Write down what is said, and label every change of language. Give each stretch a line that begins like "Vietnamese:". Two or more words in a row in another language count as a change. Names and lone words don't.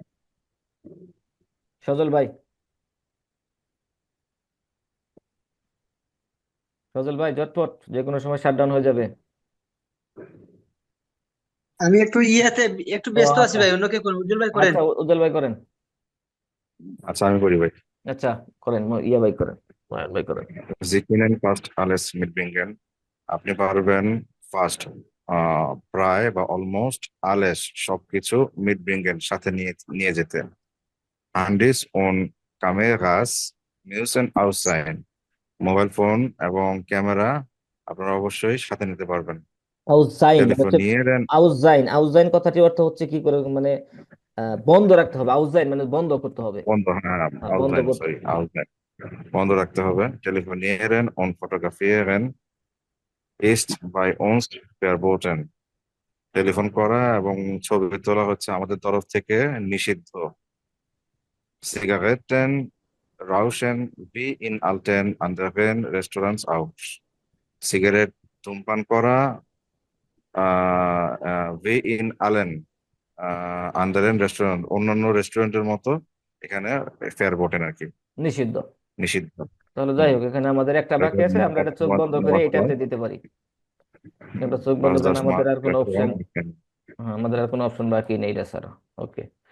Bangla: সজল ভাই, সজল ভাই ঝটপট, যে কোনো সময় শাটডাউন হয়ে যাবে। আমি একটু একটু ও ব্যস্ত আছি আচ্ছা, ভাই, অন্য কে করুন, উজ্জ্বল ভাই করেন। আচ্ছা উজ্জ্বল ভাই করেন। আচ্ছা আমি করি ভাই। আচ্ছা করেন, ইয়া ভাই করেন, ময়ন ভাই করেন।
German: Sie können fast alles mitbringen.
Bangla: আপনি পারবেন ফার্স্ট প্রায় বা অলমোস্ট আলেস সবকিছু mitbringen সাথে নিয়ে নিয়ে যেতে।
German: Handys und Kameras müssen aus sein.
Bangla: মোবাইল ফোন এবং ক্যামেরা আপনারা অবশ্যই সাথে নিতে পারবেন। আউজাইন মানে হচ্ছে,
German: Telefonieren
Bangla: আউজাইন, আউজাইন কথাটির অর্থ হচ্ছে কি করে, মানে বন্ধ রাখতে হবে, আউজাইন মানে বন্ধ করতে হবে, বন্ধ, হ্যাঁ বন্ধ আউটলাইন, করতে। সরি আউটলাইন বন্ধ রাখতে হবে।
German: Telefonieren und fotografieren ist bei uns verboten.
Bangla: টেলিফোন করা এবং ছবি তোলা হচ্ছে আমাদের তরফ থেকে নিষিদ্ধ।
German: Zigaretten rauchen wie in alten anderen Restaurants auch.
Bangla: সিগারেট ধূমপান করা
German: wie in allen anderen
Bangla: রেস্টুরেন্ট, অন্যান্য রেস্টুরেন্টের মতো এখানে verboten আর কি, নিষিদ্ধ। নিষিদ্ধ। তাহলে যাই হোক, এখানে আমাদের একটা বাকি আছে, আমরা এটা চোখ বন্ধ করে এটাতে দিতে পারি। আমরা চোখ বন্ধ
German: Was
Bangla: করে
German: das
Bangla: আমাদের আর কোনো অপশন,
German: Restaurant erkennen.
Bangla: হ্যাঁ আমাদের আর কোনো অপশন বাকি নেই এটা ছাড়া। ওকে,